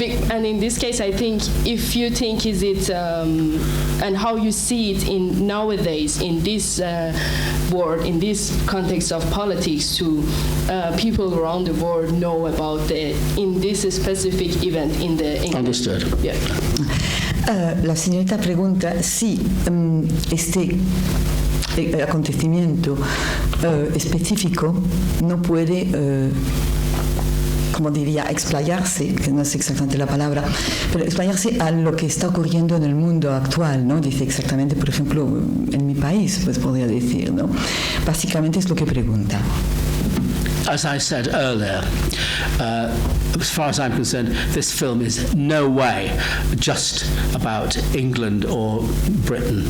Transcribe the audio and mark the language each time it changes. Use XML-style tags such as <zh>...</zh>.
<en>And in this case, I think if you think is it and how you see it in nowadays in this world, in this context of politics, to people around the world know about in this specific event in the England. Understood. Yeah.</en> <es>La señorita pregunta si este acontecimiento específico no puede, como diría, explayarse, que no sé exactamente la palabra, pero explayarse a lo que está ocurriendo en el mundo actual, ¿no? Dice exactamente, por ejemplo, en mi país, pues podría decir, ¿no? Básicamente es lo que pregunta.</es> <en>As I said earlier, as far as I'm concerned, this film is no way just about England or Britain.</en>